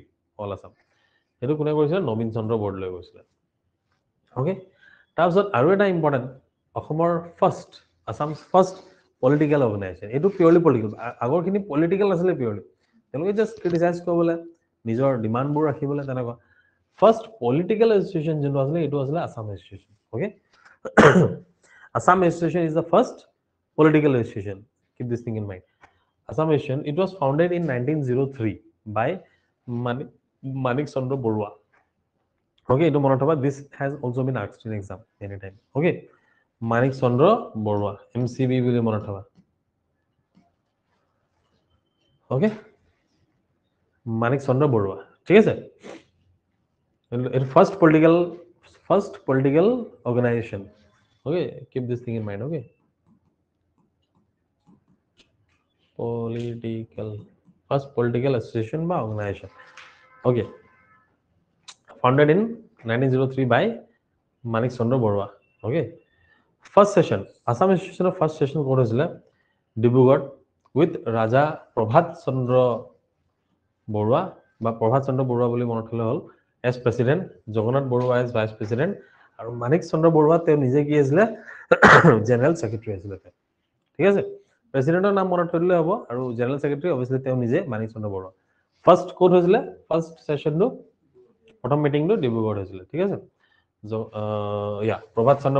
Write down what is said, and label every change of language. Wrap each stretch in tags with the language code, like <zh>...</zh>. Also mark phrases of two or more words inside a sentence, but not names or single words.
<as>অল আসাম সেইটো কোনে কৰিছিলে নবীন চন্দ্ৰ বৰদলৈ কৰিছিলে অ'কে তাৰপিছত আৰু এটা ইম্পৰ্টেণ্ট অসমৰ</as> <en>first Assam's first political organization</en> <as>এইটো পিয়ৰলি</as> <en>পলিটিকেল</en> <as>আগৰখিনি পলিটিকেল নাছিলে পিয়ৰলি তেওঁলোকে</as> <en>just criticize</en> <as>কৰিবলৈ নিজৰ ডিমাণ্ডবোৰ ৰাখিবলৈ তেনেকুৱা</as> <en>first political association</en> <as>যোনটো আছিলে এইটো আছিলে</as> <en>Assam Association okay Assam Association is the first political association keep this thing in mind Assam Association it was founded in 1903 by Manik Chandra Borua okay</en> <as>ইটো মনত থবা</as> <en>this has also been asked in exam anytime okay Manik Chandra Borua MCB</en> <as>বুলি মনত থবা</as> <en>okay Manik Chandra Borua</en> <as>ঠিক আছে</as> <en>it first political organization okay keep this thing in mind okay first political association বা organization okay founded in 1903 by Manik Chandra Borua okay first session Assam Association of first session</en> <as>ক'ত হৈছিলে ডিব্ৰুগড়</as> <en>with Raja Prabhat</en> <as>Chandra Borua বা Prabhat Chandra Borua বুলি মনত থলে হ'ল</as> <en>as president</en> <as>Jagannath Borua</as> <en>as vice president</en> <as>আৰু Manik Chandra Borua তেওঁ নিজে কি আছিলে</as> <en>general secretary</en> <as>আছিলে ঠিক আছে প্ৰেসিডেন্টৰ নাম মনত থলে হ'ব আৰু</as> <en>general secretary obviously</en> <as>তেওঁ নিজে Manik Chandra Borua ফাৰ্ষ্ট ক'ত হৈছিলে ফাৰ্ষ্ট সেশনটো প্ৰথম মিটিংটো ডিব্ৰুগড় হৈছিলে ঠিক আছে Prabhat Chandra</as>